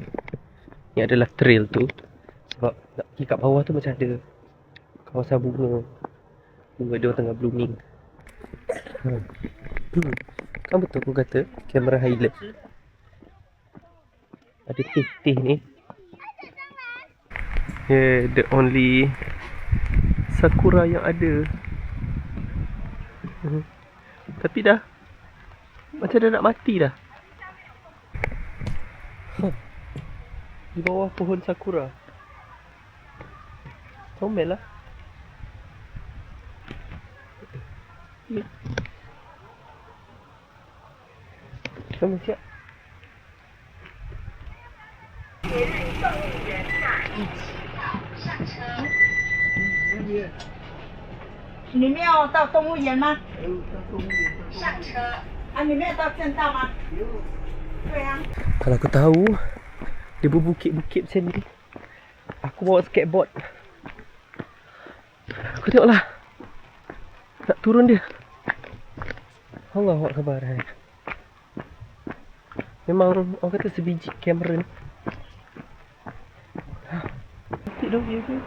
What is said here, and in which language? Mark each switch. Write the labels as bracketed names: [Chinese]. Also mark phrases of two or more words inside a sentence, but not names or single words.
[Malay] Ni adalah trail tu. Sebab nak pergi kat bawah tu macam ada kawasan bunga. Bunga dia tengah blooming. Kan betul aku kata Cameron Highland. Ada teh ni. [English] Yeah, the only sakura [Malay] yang ada. Tapi dah macam dah nak mati dah. Di bawah pohon sakura. Comel lah. Ni. Comel siap. [Chinese] 你们要到动物园吗？上车。啊，你们要到正道吗？对啊。 [Malay] Kalau aku tahu dia berbukit-bukit macam ni, aku bawa skateboard. Aku tengoklah. Nak turun dia. [Arabic] الله أكبر. [Malay] Memang orang kata sebiji Cameron tutup dah view tu.